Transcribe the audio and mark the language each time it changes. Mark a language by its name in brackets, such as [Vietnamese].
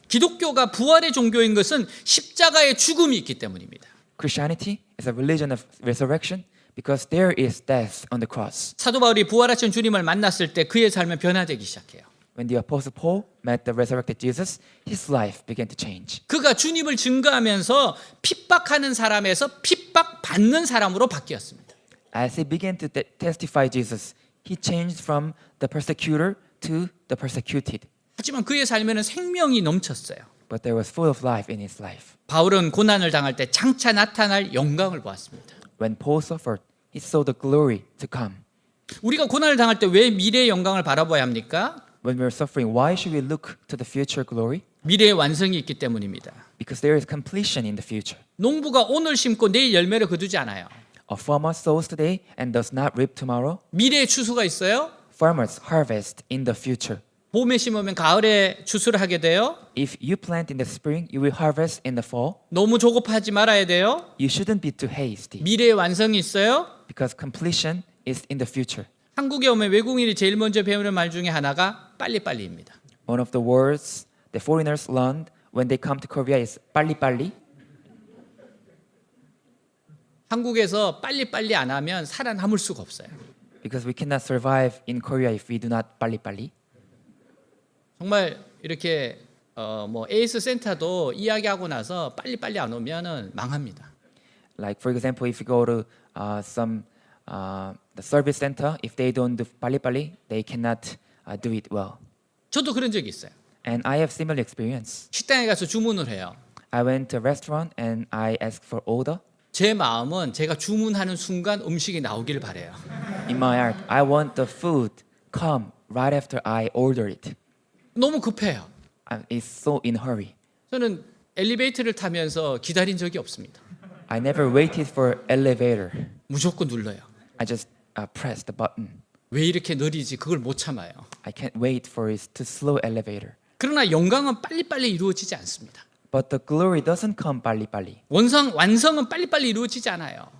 [Korean] 기독교가 부활의 종교인 것은 십자가의 죽음이 있기 때문입니다. [English] Christianity is a religion of resurrection because there is death on the cross. [Korean] 사도 바울이 부활하신 주님을 만났을 때 그의 삶은 변화되기 시작해요. [English] When the Apostle Paul met the resurrected Jesus, his life began to change. [Korean] 그가 주님을 증거하면서 핍박하는 사람에서 핍박받는 사람으로 바뀌었습니다. [English] As he began to testify Jesus, he changed from the persecutor to the persecuted. [Korean] 하지만 그의 삶에는 생명이 넘쳤어요. [English] But there was full of life in his life. [Korean] 바울은 고난을 당할 때 장차 나타날 영광을 보았습니다. [English] When Paul suffered, he saw the glory to come. [Korean] 우리가 고난을 당할 때 왜 미래의 영광을 바라봐야 합니까? [English] When we are suffering, why should we look to the future glory? [Korean] 미래의 완성이 있기 때문입니다. [English] Because there is completion in the future. [Korean] 농부가 오늘 심고 내일 열매를 거두지 않아요. [English] A farmer sows today and does not reap tomorrow. [Korean] 미래의 추수가 있어요. [English] Farmers harvest in the future. [Korean] 봄에 심으면 가을에 추수를 하게 돼요. [English] If you plant in the spring, you will harvest in the fall. [Korean] 너무 조급하지 말아야 돼요. [English] You shouldn't be too hasty [Korean] 미래의 완성이 있어요. [English] because completion is in the future. [Korean] 한국에 오면 외국인이 제일 먼저 배우는 말 중에 하나가 빨리빨리입니다. [English] One of the words the foreigners learned when they come to Korea is 빨리빨리. [Korean] 한국에서 빨리빨리 안 하면 살아남을 수가 없어요. [English] Because we cannot survive in Korea if we do not 빨리빨리. [Korean] 정말 이렇게 뭐 에이스 센터도 이야기하고 나서 빨리빨리 안 오면은 망합니다. [English] Like for example, if you go to some the service center, if they don't do 빨리빨리, they cannot do it well. [Korean] 저도 그런 적이 있어요. [English] And I have similar experience. [Korean] 식당에 가서 주문을 해요. [English] I went to a restaurant and I asked for order. [Korean] 제 마음은 제가 주문하는 순간 음식이 나오길 바래요. [English] In my heart, I want the food come right after I order it. [Korean] 너무 급해요. [English] It's so in hurry. [Korean] 저는 엘리베이터를 타면서 기다린 적이 없습니다. [English] I never waited for elevator. [Korean] 무조건 눌러요. [English] I just pressed the button. [Korean] 왜 이렇게 느리지? 그걸 못 참아요. [English] I can't wait for it to slow elevator. [Korean] 그러나 영광은 빨리빨리 이루어지지 않습니다. [English] But the glory doesn't come 빨리빨리. [Korean] 완성은 빨리빨리 이루어지지 않아요.